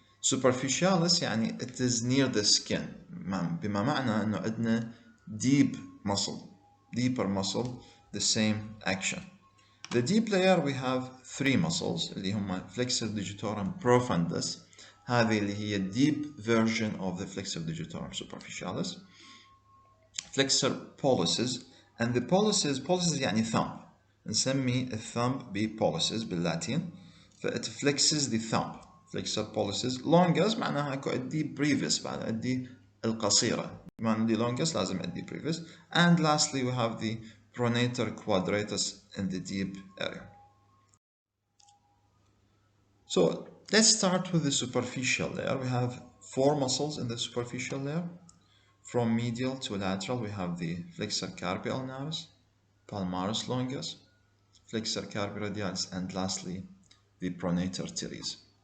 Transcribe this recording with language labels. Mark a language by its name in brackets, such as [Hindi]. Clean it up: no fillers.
[English] Superficialis يعني it is near the skin, [Arabic] بما معنى انه [English] عندنا deeper muscle, the same action. The deep layer we have three muscles اللي هم flexor digitorum profundus. [Arabic] هذه اللي هي [English] deep version of the flexor digitorum superficialis. Flexor pollicis, and the pollicis يعني thumb. [Arabic] نسمي الثumb pollicis باللاتين. [English] فإت flexes the thumb. Flexor pollicis. [Arabic] Longus معناها اكو عندي brevis بعد عندي القصيرة. بما عندي longus لازم عندي brevis. [English] And lastly we have the pronator quadratus in the deep area. So let's start with the superficial layer. We have four muscles in the superficial layer. From medial to lateral we have the flexor carpi ulnaris, palmaris longus, flexor carpi radialis, and lastly the pronator teres.